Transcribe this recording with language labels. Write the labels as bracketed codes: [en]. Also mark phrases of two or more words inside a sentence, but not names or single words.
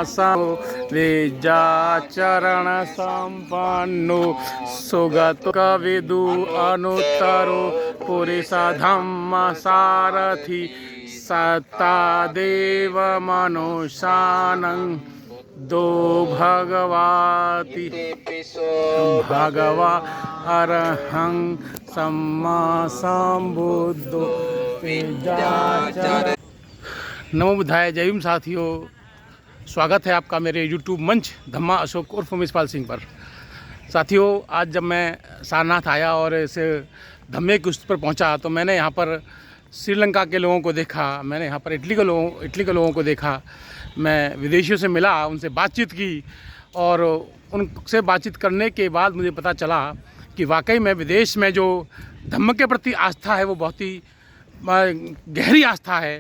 [pi] वेजाचरण संपन्नो सुगतो कविदु अनुत्तरो पुरुष धम्म सारथि सतादेव मनुष्यानं दो भगवाति भगवा अरहं सम्मा संबुद्धो वेजाचरण। नमो बुद्धाय। [hi] जय भीम साथियों, स्वागत है आपका मेरे YouTube मंच धम्मा अशोक उर्फ उमेशपाल सिंह पर। साथियों, आज जब मैं सारनाथ आया और इस धम्मे की उस पर पहुंचा तो मैंने यहाँ पर श्रीलंका के लोगों को देखा, मैंने यहाँ पर इटली के लोगों को देखा, मैं विदेशियों से मिला, उनसे बातचीत की और उनसे बातचीत करने के बाद मुझे पता चला कि वाकई में विदेश में जो धम्म के प्रति आस्था है वो बहुत ही गहरी आस्था है।